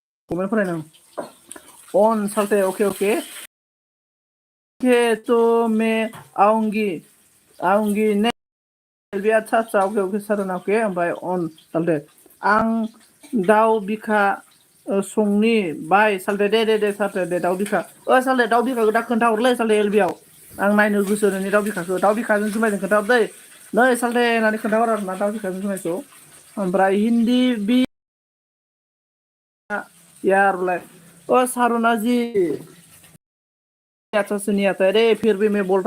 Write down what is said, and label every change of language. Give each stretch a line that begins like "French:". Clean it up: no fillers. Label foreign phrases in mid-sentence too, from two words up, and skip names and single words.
Bodo: कमेन्ट फरायनां ऑन साल्टे
Hindi: ओके ओके तो मैं आऊंगी ने बे अच्छा अच्छा ओके ओके
Bodo: सारना ओके ओमफ्राय अन साल्टे आं दाउ बिखा संनि बाय साल्टे दे साल्टे दे दाउ बिखा साल्टे दाउ बिखाखौ दा खोन्थाहरलै साल्टे एलबियाव आं नायनो गोसो नोंनि दाउ बिखाखौ दाउ बिखाजों जुमायजों खोन्थाहर दै नै साल्टे होननानै खोन्थाहर आरो ना दाउ बिखाजों जुमायखौ ओमफ्राय हिन्दी बि
Hindi: यार बोले सारुना जी अच्छा से नहीं आता है रे फिर भी मैं बोल